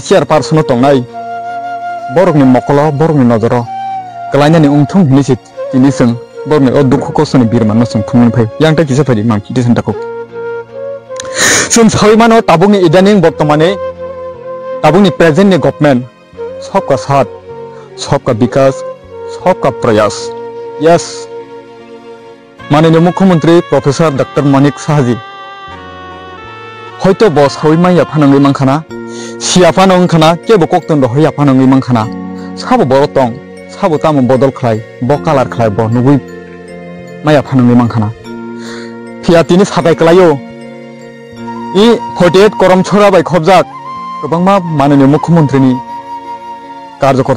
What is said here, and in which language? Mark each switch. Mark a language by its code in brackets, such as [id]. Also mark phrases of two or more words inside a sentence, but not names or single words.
[trp] शेयर पार्सन तंनाय बरकनि मकल बरकनि नजर गलायनानि उंथुं हिनिसि तिनि जों बरनि अ दुखु कसनि बिरमान जों फुंनि फै यांता किसे फैदि मांखि दिसनताखौ जों सावैमानो ताबुंनि इदानिं बर्तमाने ताबुंनि प्रेजेंटनि गभर्नमेंट [hi] सबका साथ सबका विकास सबका प्रयास [trp] Yes, माननीय मुख्यमंत्री प्रोफेसर डॉक्टर मानिक साहाजी हयतो बस हावैमा याफानांगै मांखाना सियाफानांगै खाना केबो कक्तन दहै याफानांगै मांखाना साबो बरतं साबो तामो बदल खलाय ब कालार खलाय ब नुगुइ माया फानांगै मांखाना फियातिनि साबाय खलायो इ 48 करम छोरा बाय खबजाक गोबांमा माननीय मुख्यमंत्रीनि कार्यकर्ता